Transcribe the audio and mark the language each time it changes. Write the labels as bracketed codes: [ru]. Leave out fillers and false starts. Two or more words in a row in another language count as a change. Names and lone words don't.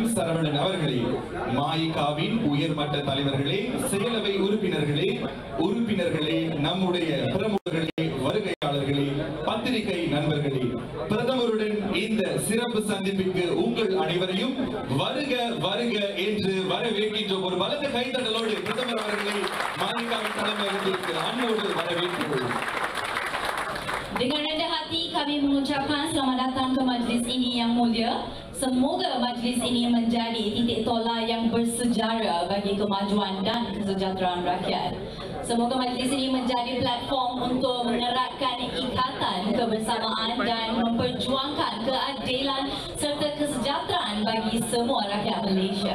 [ta] சரவணன் அவர்களே, மாயிகாவின் உயர்மட்ட தலைவர்களே, செயலவை உறுப்பினர்களே, நம்முடைய பிரமுகர்களே, வருகையாளர்களே, பத்திரிகை நண்பர்களே, பிரதமருடன் இந்த சிறப்பு சந்திப்பிற்கு உங்கள் அனைவரையும் வருக வருக என்று வரவேற்கின்றோம். ஒரு பலத்த கைத்தட்டலோடு பிரதமர் அவர்களை மாநிலத்தின் தலைமையகத்திற்கு அன்போடு வரவேற்கிறோம். [ms] Dengan rendah hati kami mengucapkan selamat datang ke majlis ini yang mulia. Semoga majlis ini menjadi titik tolak yang bersejarah bagi kemajuan dan kesejahteraan rakyat. Semoga majlis ini menjadi platform untuk mengeratkan ikatan kebersamaan dan memperjuangkan keadilan serta kesejahteraan bagi semua rakyat Malaysia.